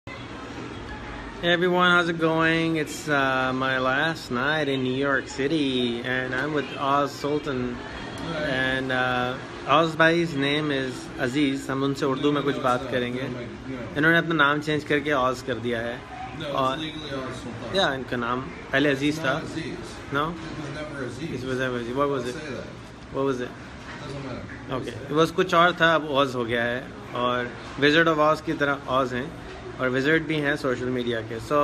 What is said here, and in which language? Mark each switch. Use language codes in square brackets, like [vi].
[en] Hey everyone, how's it going? It's my last night in New York City and I'm with Oz Sultan and Oz bhai's name is Aziz. [hi] हम उनसे उर्दू में कुछ बात करेंगे. इन्होंने अपना नाम चेंज करके Oz कर दिया है. और या इनका नाम पहले अजीज था. [en] No? It was never Aziz. What was it? What was it? Okay. It was [hi] कुछ और था, अब Oz हो गया है. और Wizard of Oz की तरह Oz हैं और विजिट भी हैं सोशल मीडिया के.